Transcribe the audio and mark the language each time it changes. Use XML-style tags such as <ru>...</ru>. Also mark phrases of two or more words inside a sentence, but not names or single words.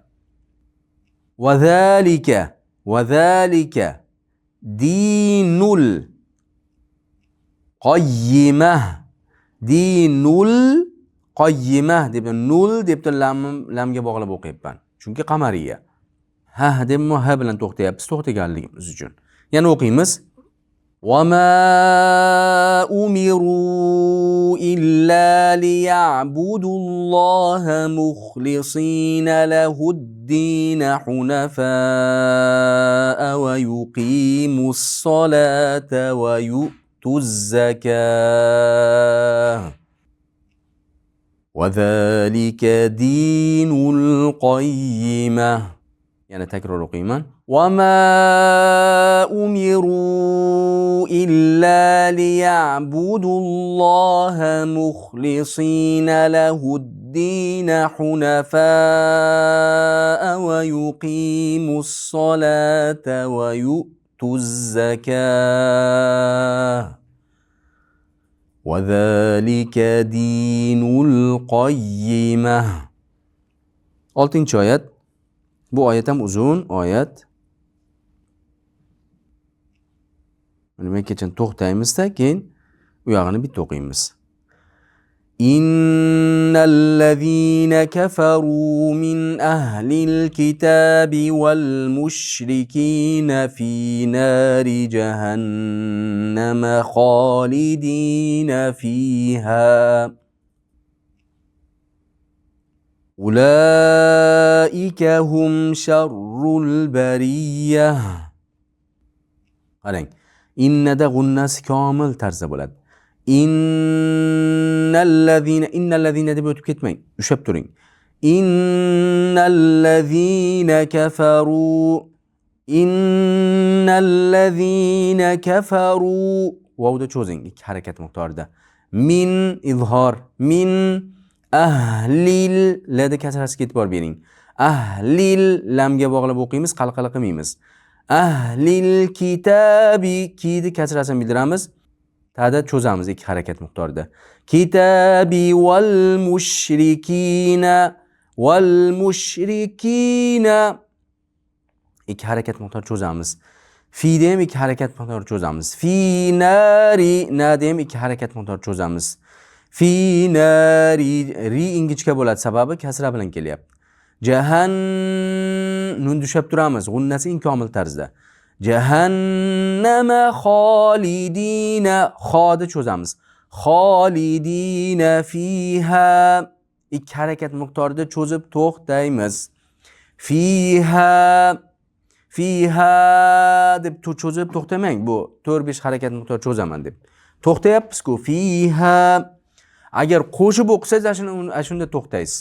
<ar>وذلك دين القيمة. دين القيمة</ar> <uz>deb nul deb lamga bog'lab o'qiyapman. Chunki qamariya. Ha deb ha bilan to'xtayapmiz, to'xtaganligimiz uchun. Yana o'qiymiz.</uz> <ar>وما أمروا إلا ليعبدوا الله مخلصين له الدين حنفاء ويقيموا الصلاة ويؤتوا الزكاة. وذلك دين القيمة. يعني تكرر قيما. وما أمروا إلا ليعبدوا الله مخلصين له الدين الدين حنفاء ويقيموا الصلاة ويؤتوا الزكاة وذلك دين القيمة.</ar> <uz>6-oyat. Bu oyat ham uzun oyat. Nima kechin to'xtaymiz-da, keyin u yog'ini bitta o'qiymiz.</uz> <ar>إن الذين كفروا من أهل الكتاب والمشركين في نار جهنم خالدين فيها. أولئك هم شر البرية.</ar> <uz>Qarang, innada g'unnasi komil tarzda bo'ladi. Innallazina deb o'tib ketmang, ushab turing.</uz> <ar>إن الذين كفروا</ar> <uz>vovda cho'zing, ikki harakat miqdorida. Min izhor,</uz> <ar>من أهل</ar> <uz>lada kasrasiga e'tibor bering. Ahlil lamga bog'lab o'qiymiz, qalqala qilmaymiz.</uz> <ar>أهل الكتاب</ar> <uz>kiyni kasrasini bildiramiz. Ta'da cho'zamiz ikki harakat miqdorida.</uz> <ar>الكتاب والمشركين</ar> <uz>ikki harakat miqdor cho'zamiz. Fi dem ikki harakat miqdor cho'zamiz.</uz> <ar>في نار</ar> <uz>na dem ikki harakat miqdor cho'zamiz.</uz> <ar>في نار</ar> <uz>ri ingichka bo'ladi, sababi kasra bilan kelyapti. Nun dushab turamiz, g'unnasi inkomil tarzda.</uz> <ar>جهنم خالدين</ar> <uz>xodi cho'zamiz.</uz> <ar>خالدين فيها</ar> <uz>ikki harakat miqdorida cho'zib to'xtaymiz. Fiha deb cho'zib to'xtamang. Bu 4-5 harakat miqdor cho'zaman deb. To'xtayapsiz-ku. Fiha agar qo'shib o'qisangiz shunda to'xtaysiz.</uz>